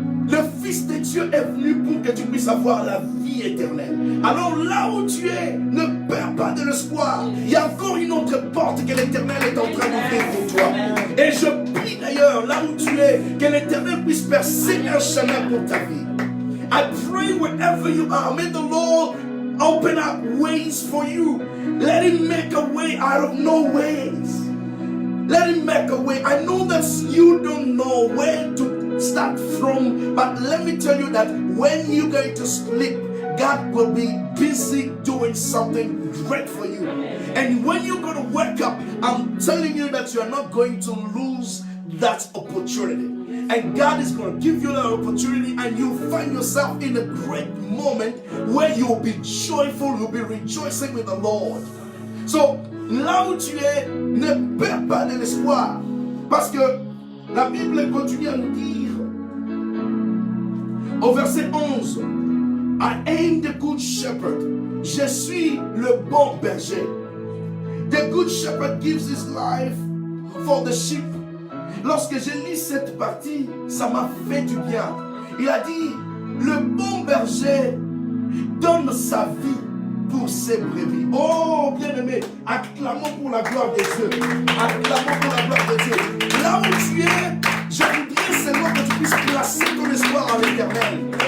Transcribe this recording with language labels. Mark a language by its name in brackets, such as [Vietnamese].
[French] Le Fils de Dieu est venu pour que tu puisses avoir la vie éternelle. Alors là où tu es, ne perds pas de l'espoir. Il y a encore une autre porte que l'Éternel est en train d'ouvrir pour toi. Et je prie d'ailleurs, là où tu es, que l'Éternel puisse percer un chemin pour ta vie. [English] I pray wherever you are, may the Lord open up ways for you. Let Him make a way out of no ways. Let Him make a way. I know that you don't know where to start from, but let me tell you that when you're going to sleep, God will be busy doing something great for you. And when you're going to wake up, I'm telling you that you're not going to lose that opportunity. And God is going to give you that opportunity, and you'll find yourself in a great moment where you'll be joyful, you'll be rejoicing with the Lord. [French] So, là où tu es, ne perds pas de l'espoir. Parce que la Bible continue à nous dire, au verset 11, [English] I am the good shepherd. [French] Je suis le bon berger. [English] The good shepherd gives his life for the sheep. [French] Lorsque j'ai lu cette partie, ça m'a fait du bien. Il a dit, le bon berger donne sa vie pour ses brebis. Oh, bien-aimé, acclamons pour la gloire de Dieu. Acclamons pour la gloire de Dieu. Là où tu es, je voudrais seulement que tu puisses placer ton espoir en l'Éternel.